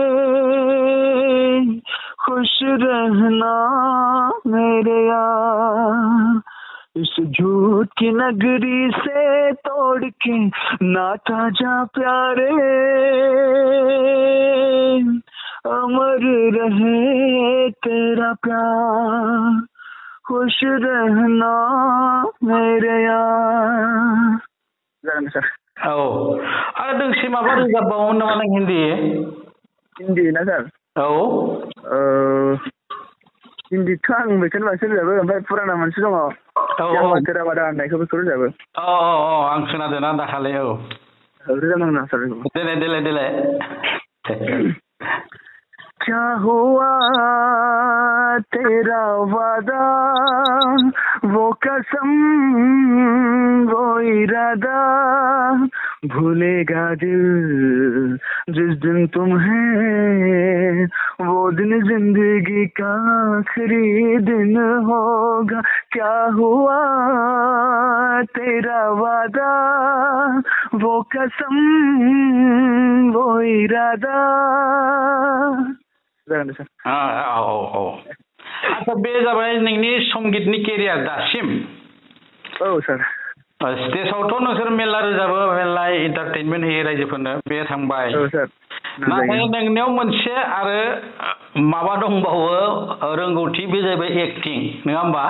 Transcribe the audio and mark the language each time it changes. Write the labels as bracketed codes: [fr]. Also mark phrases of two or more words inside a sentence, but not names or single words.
[hi] खुश रहना मेरे यार इस झूठ की नगरी से तोड़ के नाता जा प्यारे अमर रहे तेरा प्यार खुश रहना मेरे यार [brx] जागोन सार आरो दोंसे माबा रोजाबबावोमोन नामा नों हिन्दी ना सार हिन्दीथ' आं बेखौनो बांसिन रोजाबो ओमफ्राय फुराना मोनसे दङ [hi] तेरा वादा [brx] होननायखौ बेखौ रोजाबो आं खोनादों ना दाखालि रोजाबनांगौ सार देलाय [hi] क्या हुआ तेरा वादा वो कसम वो इरादा भूलेगा दिल जिस दिन तुम्हें वो दिन जिंदगी का आखिरी दिन होगा क्या हुआ तेरा वादा वो कसम वो इरादा [brx] जागोन दे सार औ आच्छा बे जाबाय नोंनि संगीतनि केरियार दासिम औ सार स्टेजआवथ' नोंसोर मेरला रोजाबो मेरला एन्टारटेनमेन्ट होयो रायजोफोरनो बे थांबाय औ सार नाथाय नोंनियाव मोनसे आरो माबा दंबावो रोंगौथि बे जाहैबाय एक्टिं नङा होमबा